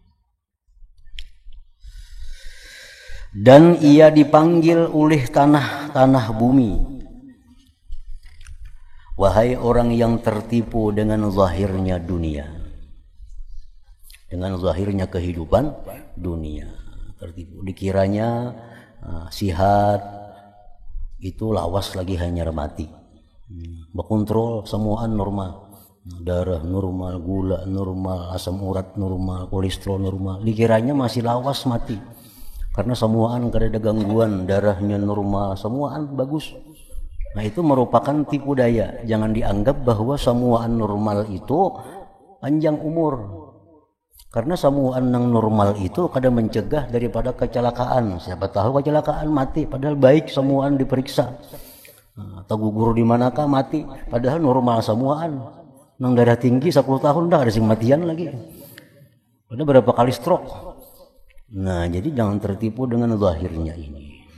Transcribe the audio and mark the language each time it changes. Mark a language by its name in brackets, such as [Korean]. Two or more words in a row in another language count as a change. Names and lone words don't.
[Indonesian] Dan ia dipanggil oleh tanah bumi. Wahai orang yang tertipu dengan zahirnya dunia, dengan zahirnya kehidupan dunia, tertipu. [Banjar] Dikiranya sihat itu lawas lagi hanya mati. [Indonesian] Berkontrol semuaan normal, darah normal, gula normal, asam urat normal, kolesterol normal. [Banjar] Dikiranya masih lawas mati karena semuaan kada ada gangguan, darahnya normal, semuaan bagus. [Indonesian] Nah, itu merupakan tipu daya. Jangan dianggap bahwa semuaan normal itu panjang umur. Karena semuaan yang normal itu kadang mencegah daripada kecelakaan. Siapa tahu kecelakaan mati, padahal baik semuaan diperiksa. Atau gugur di manakah mati, padahal normal semuaan. [Banjar] Nang darah tinggi 10 tahun dah ada sing matian lagi. [Indonesian] Ada berapa kali stroke. Nah, jadi jangan tertipu dengan zahirnya ini.